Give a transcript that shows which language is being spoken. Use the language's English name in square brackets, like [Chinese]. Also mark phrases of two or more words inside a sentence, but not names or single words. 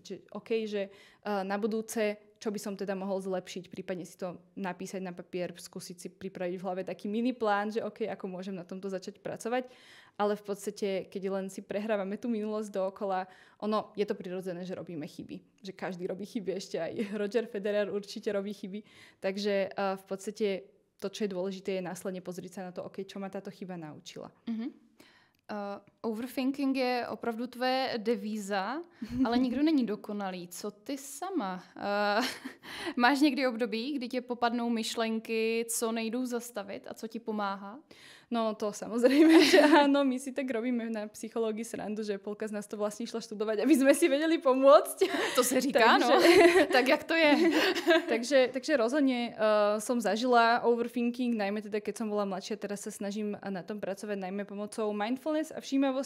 [Slovak] Že, OK, že na budúce čo by som teda mohol zlepšiť, prípadne si to napísať na papier, skúsiť si pripraviť v hlave taký mini plán, že OK, ako môžem na tomto začať pracovať, ale v podstate, keď len si prehrávame tú minulosť dookola, je to prirodzené, že robíme chyby, že každý robí chyby, ešte aj Roger Federer určite robí chyby, takže v podstate to, čo je dôležité, je následne pozrieť sa na to, OK, čo ma táto chyba naučila. [Czech] Overthinking je opravdu tvé devíza, ale nikdo není dokonalý. Co ty sama? Máš někdy období, kdy tě popadnou myšlenky, co nejdou zastavit a co ti pomáhá? [Slovak] No to samozrejme, že áno, my si tak robíme na psychológii srandu, že polka z nás to vlastne išla študovať, aby sme si vedeli pomôcť. [Czech] To se říká, no. Tak jak to je? [Slovak] takže rozhodne som zažila overthinking, najmä teda keď som bola mladšia, teraz sa snažím na tom pracovať najmä pomocou mindfulness a všímavosti.